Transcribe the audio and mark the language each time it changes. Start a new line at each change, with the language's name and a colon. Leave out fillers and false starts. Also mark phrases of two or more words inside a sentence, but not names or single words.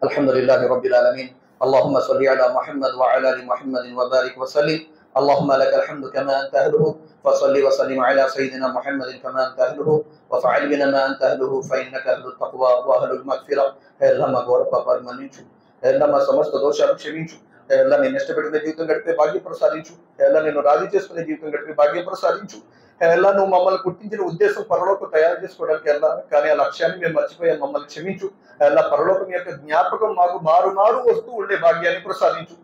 Arabic: الحمد لله رب العالمين. اللهم صل على محمد وعلى ال محمد وبارك وسلم. اللهم لك الحمد كما انت اهله، فصل وسلم على سيدنا محمد كما انت اهله، وفعل بنا ما انت اهله، فانك اهل التقوى واهل المغفرة.
Telugu: ఎల్లా మా ఘోర పాపాలు మన్నించు, ఎల్లా మా సమస్త దోషాలు క్షమించు, ఎల్లా నేను ఇష్టపెట్టిన జీవితం గడిపే భాగ్యం ప్రసాదించు, ఎల్లా నేను రాజీ చేసుకునే జీవితం గడిపే భాగ్యం ప్రసాదించు. ఎలా నువ్వు మమ్మల్ని గుర్తించిన ఉద్దేశం పరలోకం తయారు చేసుకోవడానికి ఎలా, కానీ ఆ లక్ష్యాన్ని మేము మర్చిపోయాం, మమ్మల్ని క్షమించు. ఎలా పరలోకం యొక్క జ్ఞాపకం మాకు మారు మారు వస్తూ ఉండే భాగ్యాన్ని ప్రసాదించు.